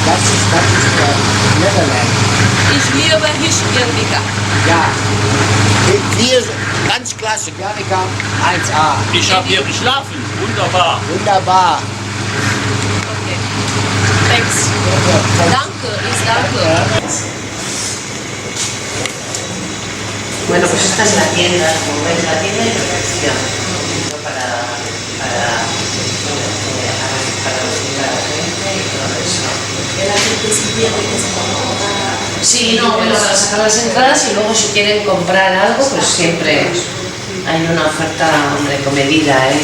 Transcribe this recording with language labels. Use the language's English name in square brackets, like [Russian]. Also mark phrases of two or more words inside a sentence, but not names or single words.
[German] Das ist Netherland. Ich liebe hier Guernica. Ja. Hier ganz klasse, Guernica 1A. Ich habe hier geschlafen, wunderbar. Wunderbar. [English] Okay. Thanks. [German] Danke, ich danke. [Spanish] Bueno, pues esta es la tienda, como veis, la tienda de recepción para recibir a la gente y todo eso. La gente si viene es como Sí, no, bueno, para sacar las entradas y luego si quieren comprar algo, pues siempre hay una oferta de comedida, ¿eh?